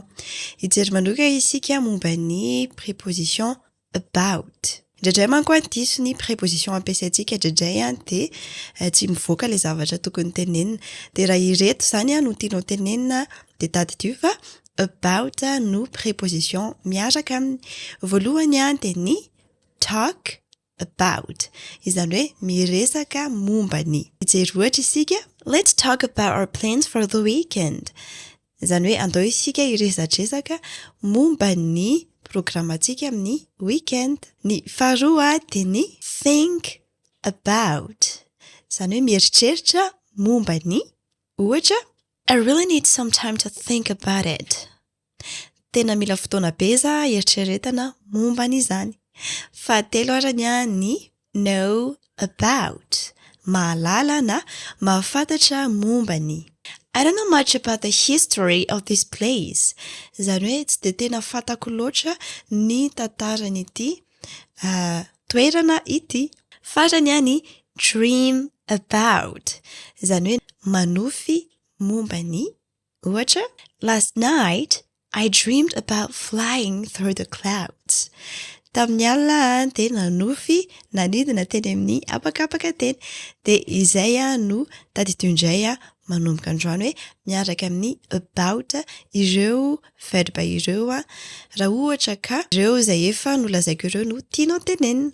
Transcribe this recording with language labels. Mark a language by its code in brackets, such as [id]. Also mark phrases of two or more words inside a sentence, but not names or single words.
[mg] Hijery manoka isika momba ny préposition about. Indraindray manko diso ny préposition ampiasaintsika indraindray dia tsy mivoaka ilay zavatra tokony tenenina. Dia raha ireto izany no tianao tenenina dia tadidio fa about no préposition miaraka aminy. Voalohany dia ny [en] talk about. [mg] Izany hoe miresaka momba ny. Hijery ohatra isika. [en] Let's talk about our plans for the weekend. [mg] Izany hoe andao isika hiresadresaka momba ny programantsika amin'ny weekend. Ny faharoa dia ny [en] think about. [mg] Izany hoe mieritreritra momba ny. Ohatra, [en] I really need some time to think about it. [mg] Tena mila fotoana be za eritreretana momba n'izany. Fahatelo arany ny [en] know about. [mg] Mahalala na mahafantatra momba ny. [en] I don't know much about the history of this place. [mg] Izany hoe tsy dia tena fantako loatra ny tantaran'ity toerana ity. Farany ny [en] dream about. [mg] Izany hoe manofy momba ny. Ohatra, [en] last night I dreamed about flying through the clouds. [mg] Tamin'ny alina dia nanofy nanidina teny amin'ny apakapaka teny. Dia izay no tadidio indray manomboka androany hoe miaraka amin'ny about ireo verbe ireo raha ohatra ka ireo izay efa nolazaiko ireo no tianao tenenina.